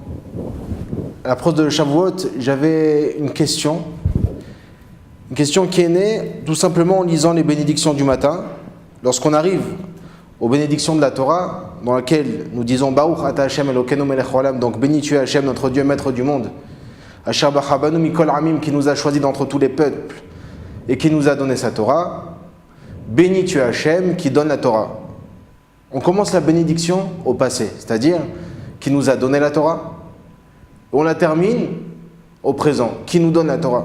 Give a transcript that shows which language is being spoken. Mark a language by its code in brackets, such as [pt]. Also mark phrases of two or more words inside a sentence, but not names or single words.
[fr] À l'approche de Shavuot, j'avais une question qui est née tout simplement en lisant les bénédictions du matin. Lorsqu'on arrive aux bénédictions de la Torah, dans laquelle nous disons [he] ברוך אתה השם אלוקינו מלך העולם, [fr] donc béni tu es Hashem, notre Dieu, maître du monde, [he] אשר בחבנו מכל עמים, [fr] qui nous a choisis d'entre tous les peuples et qui nous a donné sa Torah. Béni tu es Hashem, qui donne la Torah. On commence la bénédiction au passé, c'est-à-dire qui nous a donné la Torah. On la termine au présent, qui nous donne la Torah.